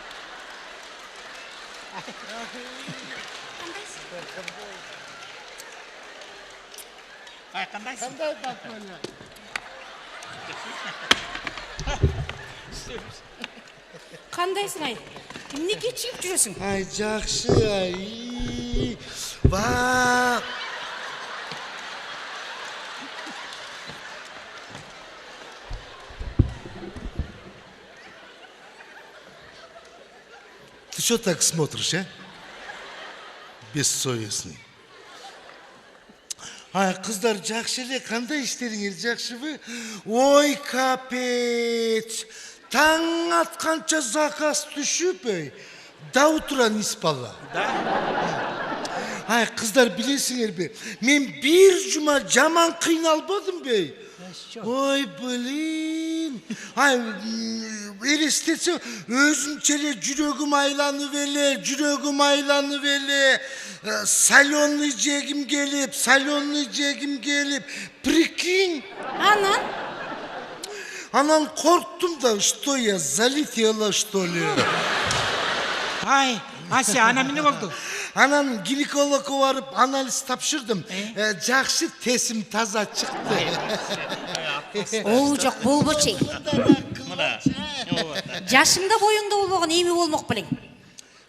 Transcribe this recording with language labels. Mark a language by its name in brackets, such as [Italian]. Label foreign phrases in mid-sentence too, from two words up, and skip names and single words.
[Kyrgyz] Ай, кандайсың? Кандай Бакуля? Кандайсың ай? Эмнеге чыгып жүрөсүң? Ай, жакшы ай. Ба. [Russian] Ты что так смотришь, а? Бессовестный. [Kyrgyz] Ай, кыздар жакшы эле, кандай иштериңер жакшыбы? [Russian] Ой, капец. [Kyrgyz] Таң атканча заказ түшүп, да утуран испала. Ай, кыздар билесиңерби? Мен бир жума жаман кыйналбадым бей. [Russian] Ой, блин. [Kyrgyz] Ай, элестетсем өзүнчө эле жүрөгүм айланып эле, соленый жегим келип, прикинь. Анан корктум да, [Russian] что я залетела, что ли? [Kyrgyz] Ай, Ася, ана эмне болду? Анан гинекологко барып анализ тапшырдым. Жакшы, тесим таза чыкты. Ол жок болбочу. Жашыңда боюңда болбогон эми болмок белең.